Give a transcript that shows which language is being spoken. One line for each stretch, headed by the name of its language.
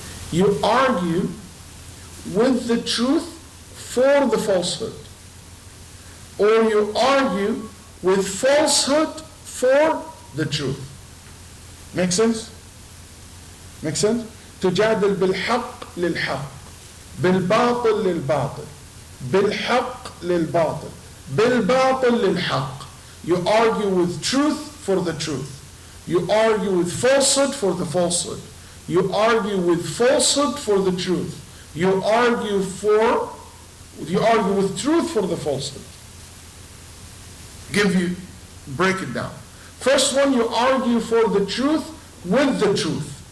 English: You argue with the truth for the falsehood. Or you argue with falsehood for the truth. Make sense? Make sense?
Arabic: تجادل بالحق للحق بالباطل للباطل بالحق للباطل بالباطل للحق.
English: You argue with truth for the truth. You argue with falsehood for the falsehood. You argue with falsehood for the truth. You argue with truth for the falsehood. Break it down. First one, you argue for the truth with the truth.